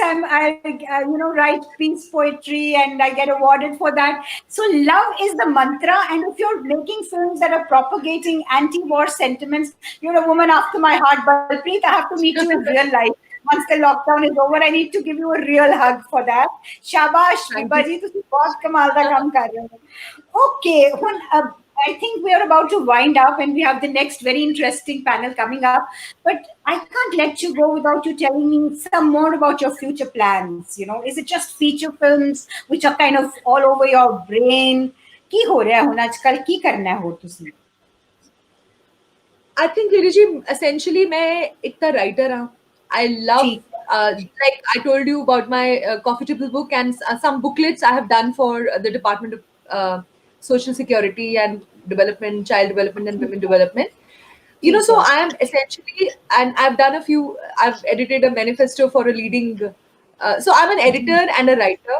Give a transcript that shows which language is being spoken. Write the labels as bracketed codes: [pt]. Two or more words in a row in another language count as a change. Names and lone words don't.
[en] I write peace poetry and I get awarded for that. So love is the mantra. And if you're making films that are propagating anti-war sentiments, you're a woman after my heart. Balpreet, I have to meet you in real life. Once the lockdown is over, I need to give you a real hug for that. Shabash, Thank Vibha you. [pa] ji, ਤੁਸੀਂ ਬਹੁਤ ਕਮਾਲ ਦਾ ਕੰਮ ਕਰ ਰਹੇ ਹੋ. [en] Okay, I think we are about to wind up and we have the next very interesting panel coming up. But I can't let you go without you telling me some more about your future plans. Is it just feature films which are kind of all over your brain? [pa] ਕੀ ਹੋ ਰਿਹਾ ਹੁਣ ਅੱਜਕੱਲ ਕੀ ਕਰਨਾ ਹੈ ਹੋਰ ਤੁਸੀਂ? [en] I think Liriji, essentially [pa] मैं एक writer हाँ. [en] I love, [hi] ठीक है. [en] like I told you about my coffee table book and some booklets I have done for the Department of Social Security and Development, Child Development and Women Development. [hi] ठीक [en] So [hi] है. [en] I am essentially, and I've done I've edited a manifesto for a leading, so I'm an editor and a writer.